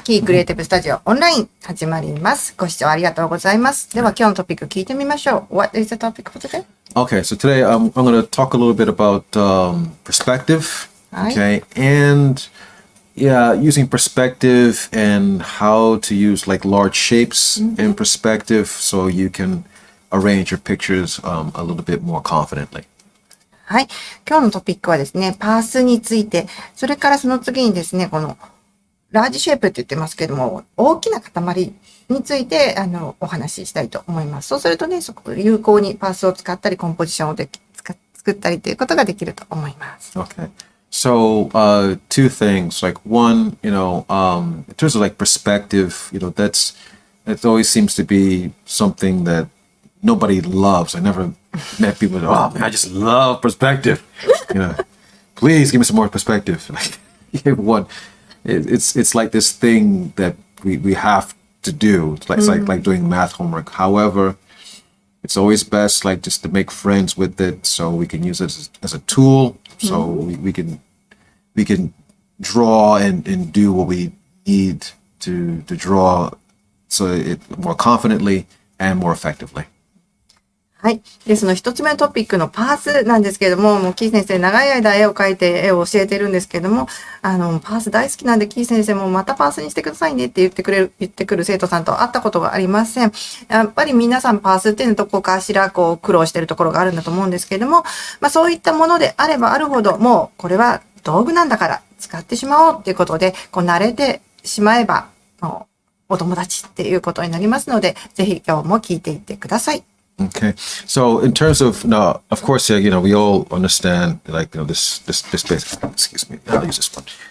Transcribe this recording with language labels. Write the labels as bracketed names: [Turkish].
[Japanese] キークリエイティブスタジオオンライン始まります。ご視聴ありがとうございます。では今日のトピック聞いてみましょう。 [English] What is the topic for today? Okay, so today I'm going to talk a little bit about perspective. Okay, and yeah, using perspective and how to use like large shapes in perspective so you can arrange your pictures a little bit more confidently. [Japanese] はい。今日のトピックはですね、パースについて、それからその次にですね、このラージシェイプって言ってますけども、大きな塊についてお話ししたいと思います。そうするとね、有効にパースを使ったり、コンポジションを作ったりということができると思います。 [English] Okay. So, two things. Like one, in terms of like perspective, it always seems to be something that nobody loves. I never met people that, oh man, I just love perspective. Please give me some more perspective. One, it's like this thing that we have to do. It's like doing math homework. However, it's always best like just to make friends with it so we can use it as a tool. So we can draw and do what we need to draw so it more confidently and more effectively. [Japanese] はい。で、その一つ目のトピックのパースなんですけれども、もうキー先生長い間絵を描いて絵を教えてるんですけれども、パース大好きなんでキー先生もまたパースにしてくださいねって言ってくる生徒さんと会ったことがありません。やっぱり皆さんパースっていうのどこかしら苦労してるところがあるんだと思うんですけれども、そういったものであればあるほど、もうこれは道具なんだから使ってしまおうっていうことで、慣れてしまえば、もうお友達っていうことになりますので、ぜひ今日も聞いていってください。 [English] Okay, so in terms of now, of course, we all understand like this basic. Excuse me, I'll use this one.